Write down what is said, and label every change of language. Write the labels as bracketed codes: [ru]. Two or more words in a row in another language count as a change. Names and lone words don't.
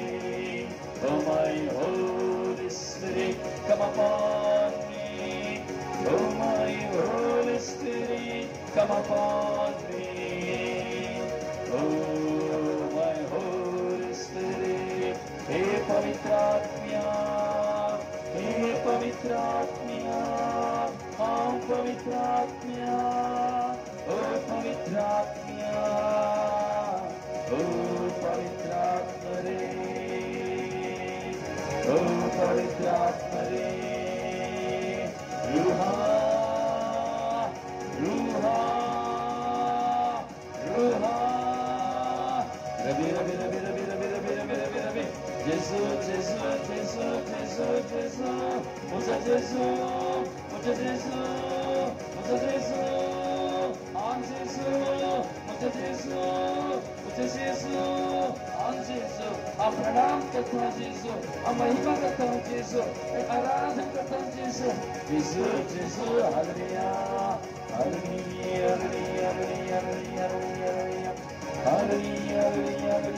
[en] Oh my Holy Spirit, come upon me. Oh my Holy Spirit, come upon me. Oh my Holy Spirit, [hi] हे पवित्रात्म्या, हे पवित्रात्म्या, ओ पवित्रात्म्या, ओ पवित्रात्म्या, ओ पवित्रात्मारे, ओ पवित्रात्मारे, रूहा, रूहा, Ruha, Rabi, Rabi, Rabi, Rabi, Rabi, Rabi, Rabi, Rabi, Rabi, Jesus, Jesus, Jesus, Jesus, Jesus, Musa Jesus, Musa Jesus, Musa Jesus, An Jesus, Musa Jesus, Musa Jesus, An Jesus, प्रणाम करता हूँ यीशु, महिमा करता हूँ यीशु, आराधना करता हूँ यीशु, यीशु यीशु हालेलुया हालेलुया हालेलुया हालेलुया हालेलुया हालेलुया हालेलुया